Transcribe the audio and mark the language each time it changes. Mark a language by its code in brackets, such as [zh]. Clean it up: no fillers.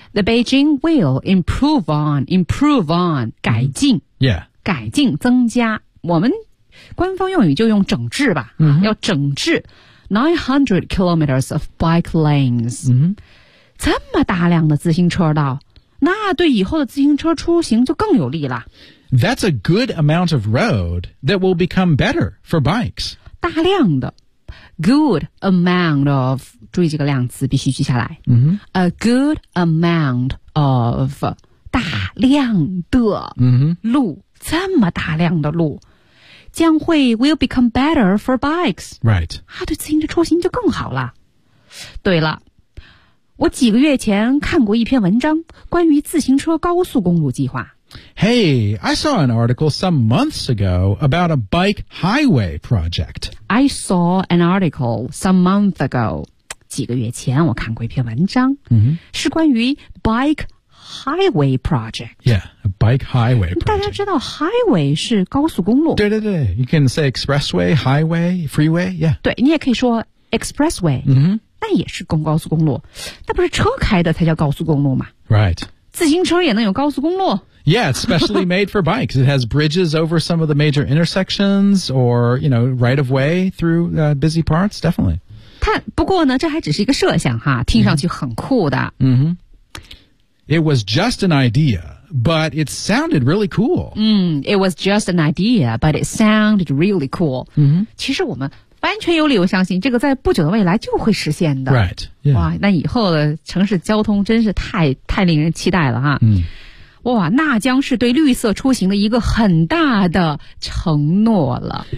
[en] The Beijing will improve on 改进、 mm-hmm. yeah [zh] 改进增加我们官方用语就用整治吧、 [en] mm-hmm. [zh] 要整治 [en] 900 kilometers of bike lanes、 mm-hmm. [zh] 这么大量的自行车道那对以后的自行车出行就更有利了 [en] That's a good amount of road that will become better for bikes [zh] 大量的 [en] good amount of [zh] 注意这个量词必须记下来、 [en] mm-hmm. a good amount of [zh] 大量的路、 [en] mm-hmm. [zh] 这么大量的路将会 [en] will become better for bikes. Right. [zh] 啊，对自行车出行就更好了。对了，我几个月前看过一篇文章，关于自行车高速公路计划。 [en] Hey, I saw an article some months ago about a bike highway project. I saw an article some months ago. [zh] 几个月前我看过一篇文章、 [en] mm-hmm. [zh] 是关于 [en] bike highway project. Yeah. Bike highway project. [zh] 大家知道 highway 是高速公路。 [en] 对对对 ,you can say expressway, highway, freeway, yeah. [zh] 对你也可以说 expressway, 但也是公高速公路。那不是车开的才叫高速公路吗 [en] ?Right. [zh] 自行车也能有高速公路。 [en] Yeah, it's specially made for bikes. It has bridges over some of the major intersections or, you know, right of way through、busy parts, definitely. [zh] 不过呢这还只是一个设想哈听上去很酷的。 [en] Mm-hmm. It was just an idea. But it sounded really cool. It was just an idea, but it sounded really cool.、 Mm-hmm. [zh] 其实我们完全有理由相信这个在不久的未来就会实现的。 [en] Right.、Yeah. [zh] 哇那以后的城市交通真是太令人期待了哈。哇那将是对绿色出行的一个很大的承诺了。